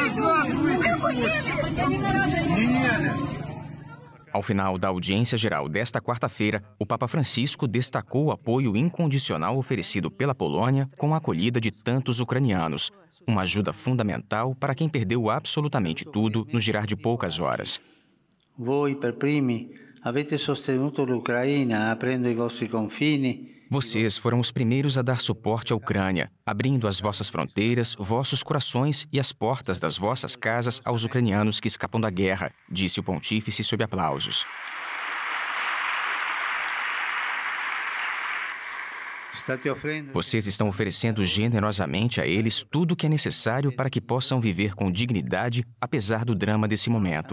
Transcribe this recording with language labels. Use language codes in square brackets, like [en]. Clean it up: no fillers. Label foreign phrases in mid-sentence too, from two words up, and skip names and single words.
[pt] Ao final da audiência geral desta quarta-feira, o Papa Francisco destacou o apoio incondicional oferecido pela Polônia com a acolhida de tantos ucranianos, uma ajuda fundamental para quem perdeu absolutamente tudo no girar de poucas horas. [it] Voi per primi avete sostenuto l'Ucraina aprendo i vostri confini. [pt] Vocês foram os primeiros a dar suporte à Ucrânia, abrindo as vossas fronteiras, vossos corações e as portas das vossas casas aos ucranianos que escapam da guerra, disse o pontífice sob aplausos. Vocês estão oferecendo generosamente a eles tudo o que é necessário para que possam viver com dignidade, apesar do drama desse momento.